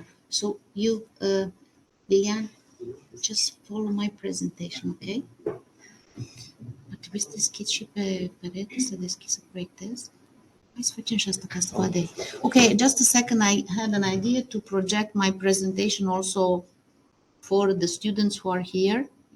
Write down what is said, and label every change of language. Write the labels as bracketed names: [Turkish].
[English] So you, Lilian, just follow my presentation, okay? [Romanian] Ar trebui să deschizi și pe perete, să deschizi să proiectez. Hai să facem și asta ca să vadă. [English] Okay, just a second, I had an idea to project my presentation also for the students who are here.